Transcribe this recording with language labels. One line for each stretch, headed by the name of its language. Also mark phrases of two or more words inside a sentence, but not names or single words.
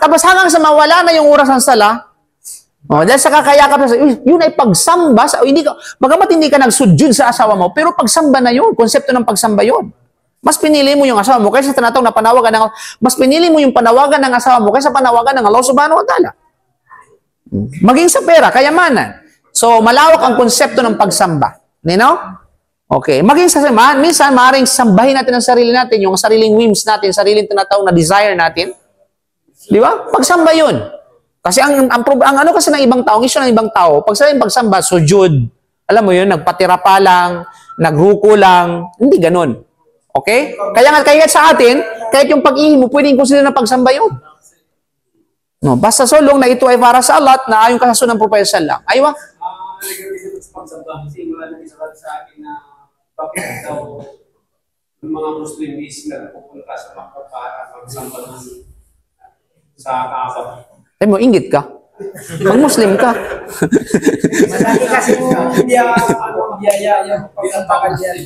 Filipino: Tapos hanggang sa mawala na yung oras ng sala, dahil sa kakayakap na, yun ay pagsamba. Bagamat hindi ka nagsujud sa asawa mo, pero pagsamba na yun. Konsepto ng pagsamba yun. Mas pinili mo yung asawa mo kaysa tinatawag na panawagan ng mas pinili mo yung panawagan ng asawa mo kaysa panawagan ng Allah
Arabic: سبحانه وتعالى.
Filipino: Maging sa pera, kayamanan. So, malawak ang konsepto ng pagsamba. Okay. Maging sa minsan, maaaring sambahin natin ang sarili natin, yung sariling whims natin, sariling tinatawag na desire natin. Di ba? Pagsamba yun. Kasi ang kasi ng ibang tao, issue ng ibang tao, pag sabing pagsamba, sujud, alam mo yun, nagpatira pa lang, nagruko lang, hindi ganun. Okay? Kaya sa atin, kahit yung pag-ihi mo, pwedeng consider na pagsamba yun. No, basta
English: so long
Filipino: na ito ay para sa Allah at naayon ka sa sunnah ng Propeta
Arabic: صلى الله عليه وسلم.
Filipino: Aywa. Nag-revisit sa pagsamba kasi wala nang isa sa akin na bakit daw yung mga Muslim is nagpupunta sa Makkah para magsamba sa Kaaba. Ay mo, inggit ka. Mag-Muslim ka. Malaki kasi biyaya yung pagsampakan diyan.